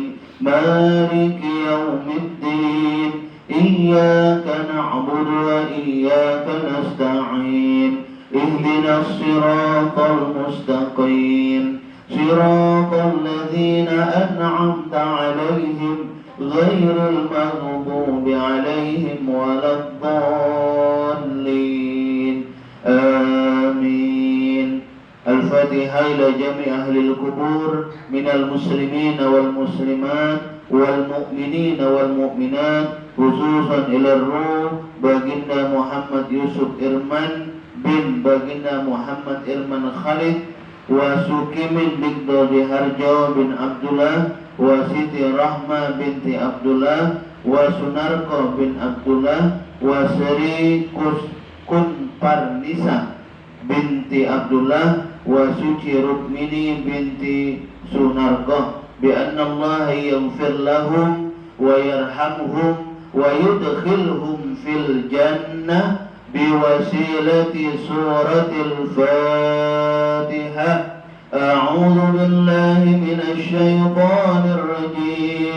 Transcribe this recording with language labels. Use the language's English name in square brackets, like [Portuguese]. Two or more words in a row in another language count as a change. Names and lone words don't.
[Arabic] مالك يوم الدين إياك نعبد وإياك نستعين اهدنا الصراط المستقيم صراط الذين أنعمت عليهم غير المغضوب عليهم ولا الضالين آمين. الفاتحة إلى جميع أهل القبور من المسلمين والمسلمات والمؤمنين والمؤمنات، خصوصا إلى الروح Baginda Muhammad Yusuf Irman bin Baginda Muhammad Irman Khalid, wa Sukimin Bigdodi Harjo bin Abdullah, wa Siti Rahma binti Abdullah, wa Sunarko bin Abdullah, wa Sri Kunparnisa binti Abdullah, wa Suci Rukmini binti Sunarko, بأن الله يغفر لهم ويرحمهم ويدخلهم في الجنة بوسيلة سورة الفاتحة. أعوذ بالله من الشيطان الرجيم.